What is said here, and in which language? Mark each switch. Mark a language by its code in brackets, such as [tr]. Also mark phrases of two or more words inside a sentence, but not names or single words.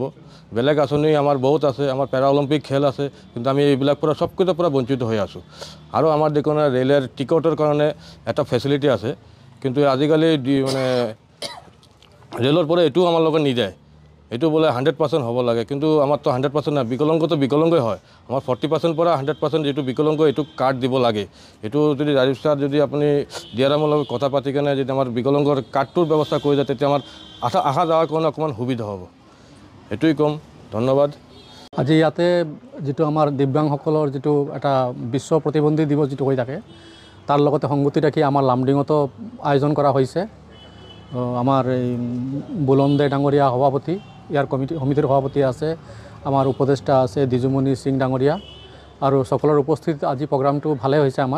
[as] বেলেগ আঁচনি আমাৰ বহুত আছে, আমাৰ প্যারা অলিম্পিক খেল আছে, কিন্তু আমি এইবিলাক পৰা সবকিছুৰ পৰা বঞ্চিত হৈ আছোঁ। আৰু আমাৰ দেখোন ৰেলের টিকটৰ কাৰণে এটা ফেচিলিটি আছে, কিন্তু আজিকালি মানে ৰেলৰ পৰা এইটো আমাৰ লগত নিদিয়ে। এইটো বোলে 100% হ'ব লাগে, কিন্তু আমাৰ তো 100% না, বিকলাঙ্গ তো বিকলাঙ্গই হয়। আমার 40% পৰা 100% যেটো বিকলাঙ্গ এইটো কার্ড দিব লাগে। এইটো যদি রাজীব স্যার যদি আপনি ডিআরএমৰ লগত কথা পাতি কেনে যদি আমার বিকলাঙ্গৰ কার্ডটোৰ ব্যৱস্থা কৰি যায়, তেতিয়া আমার আহা যাওয়ার কাৰণে অকণমান সুবিধা হ'ব। এইটোই কম, ধন্যবাদ। আজি ইয়াতে যেটো আমাৰ দিব্যাংগসকলৰ যেটো এটা বিশ্ব প্ৰতিবন্ধী দিৱস যেটো হৈ থাকে, তাৰ লগতে সংগতি ৰাখি আমাৰ লামডিঙতো আয়োজন কৰা হৈছে। আমাৰ এই বুলন্দে ডাঙৰীয়া সভাপতি, ইয়াৰ সমিতিৰ সভাপতি আছে, আমাৰ উপদেষ্টা আছে দিজুমণি সিং ডাঙৰীয়া, আৰু সকলৰ উপস্থিত আজি প্ৰগ্ৰামটো ভালে হৈছে আমাৰ।